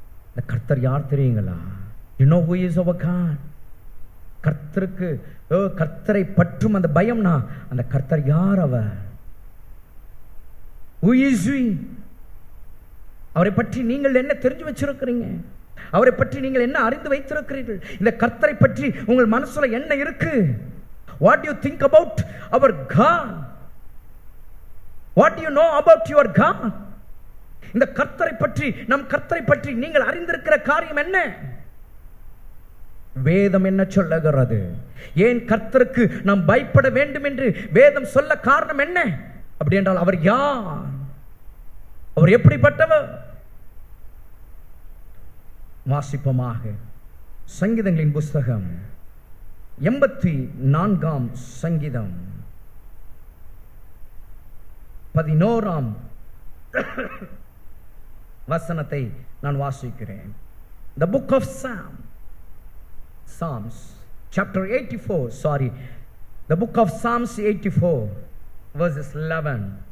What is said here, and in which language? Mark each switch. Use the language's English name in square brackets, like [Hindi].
[Tamil] இந்த கர்த்தர் யார் தெரியுங்களா? [English] You know who is our God? [Tamil] கர்த்தருக்கு கர்த்தரை பற்றும் அந்த பயம்னா அந்த கர்த்தர் யார்? அவர் [English] Who is he? [Tamil] அவரை பற்றி நீங்கள் என்ன தெரிஞ்சு வச்சிருக்கிறீங்க? அவரை பற்றி நீங்கள் என்ன அறிந்து வைத்திருக்கிறீர்கள்? இந்த கர்த்தரை பற்றி உங்கள் மனசுல என்ன இருக்கு? [English] What do you think about our God? What do you know about your God? [Tamil] இந்த கர்த்தரை பற்றி, நம் கர்த்தரை பற்றி நீங்கள் அறிந்திருக்கிற காரியம் என்ன? வேதம் என்ன சொல்லுகிறது? ஏன் கர்த்தருக்கு நாம் பயப்பட வேண்டும் என்று வேதம் சொல்ல காரணம் என்ன? அப்படி என்றால் அவர் யார்? அவர் எப்படிப்பட்டவர்? வாசிப்பமாக சங்கீதங்களின் புஸ்தகம் 84ஆம் சங்கீதம் 11ஆம் வசனத்தை நான் வாசிக்கிறேன். [English] The book of Psalms chapter 84, the book of Psalms 84 verses 11.